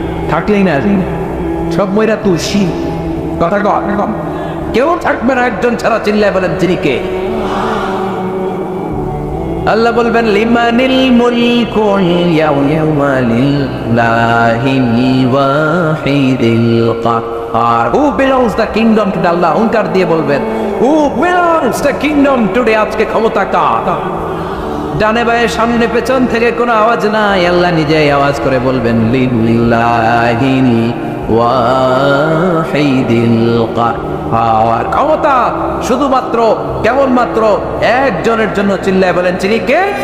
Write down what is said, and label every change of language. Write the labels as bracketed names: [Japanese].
[Bangla] থাকলেই না, সব মইরা তুলসী। কথা কর, কেউ থাকবে না একজন ছাড়া। চিল্লায় বলেন তিনি কে? আল্লাহ বলবেন [Arabic] লিমানিল মুলকুল ইয়াউমা লিল্লাহিল ওয়াহিদিল কাহ্হার। [English] Who belongs the kingdom to Allah? [Bangla] হুঙ্কার দিয়ে বলবেন [English] Who belongs the kingdom today? [Bangla] আজকে ক্ষমতা কার? ডানে বায়ে সামনে পেছন থেকে কোনো আওয়াজ নাই, আল্লাহ নিজেই আওয়াজ করে বলবেন [Arabic] লিল্লাহিল ওয়াহিদিল কাহ্হার। [Bangla] ক্ষমতা শুধুমাত্র কেবলমাত্র একজনের জন্য। চিল্লায় বলেন তিনি কে?